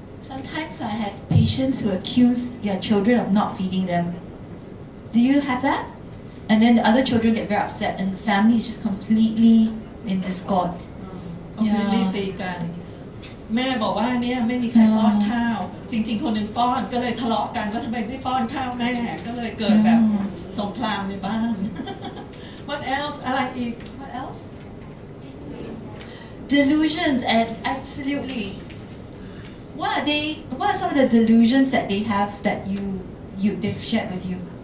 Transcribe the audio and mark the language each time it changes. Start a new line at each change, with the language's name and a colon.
English: Sometimes I have patients who accuse their children of not feeding them. Do you have that? And then the other children get very upset and the family is just completely in discord.
Thai: รีบตีกัน แม่บอกว่าเนี่ยไม่มีใครป้อนข้าว จริงๆคนหนึ่งป้อนก็เลยทะเลาะกันว่าทำไมไม่ป้อนข้าวแม่ก็เลยเกิดแบบสงครามในบ้าน
English: What else
Thai: อะไรอีก
English: What else? delusions, and absolutely. What are they? What are some of the delusions that they have that they've shared with you?